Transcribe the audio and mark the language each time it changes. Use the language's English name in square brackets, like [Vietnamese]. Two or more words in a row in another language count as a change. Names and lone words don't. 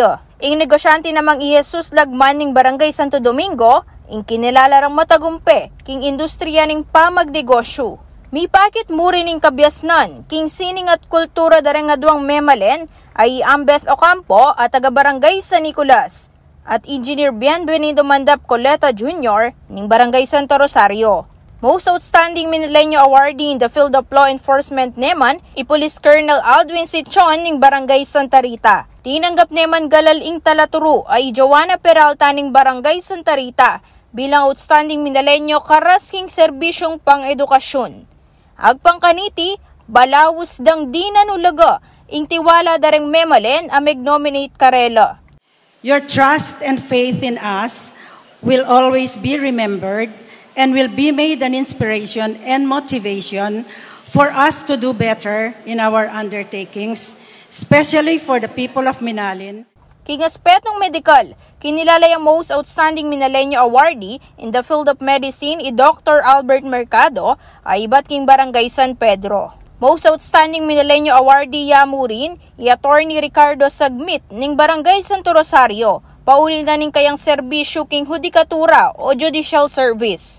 [Pampanga] Ing negosyante namang i Jesus Lagman ning barangay Santo Domingo, ing kinilala rang matagumpe king industriya ning pamagnegosyo. Mipakit mo rin ning kabyasnan king sining at kultura dareng adwang memalen ay Ambeth Ocampo at taga-barangay San Nicolas at Engineer Bienvenido Mandap Coleta Jr. ning Barangay Santa Rosario. Most Outstanding Milenio Awardee in the Field of Law Enforcement naman, Police Colonel Aldwin Sichon ning Barangay Santa Rita. Tinanggap naman galal ing talaturo ay Joanna Peralta ning Barangay Santa Rita bilang Outstanding Milenio karasking serbisyong pang-edukasyon. Agpangkaniti, balawus dang di nanulaga, ing tiwala dareng memalen amig nominate karela. [English] Your trust and faith in us will always be remembered and will be made an inspiration and motivation for us to do better in our undertakings, especially for the people of Minalin. [Pampanga] King aspetong medikal, kinilala yung Most Outstanding Milenio Awardee in the Field of Medicine Dr. Albert Mercado ay iba't king Barangay San Pedro. Most Outstanding Milenio Awardee yamurin Attorney Ricardo Sagmit ning Barangay Santo Rosario, paulil na ning kayang serbisyo king hudikatura o [English] judicial service.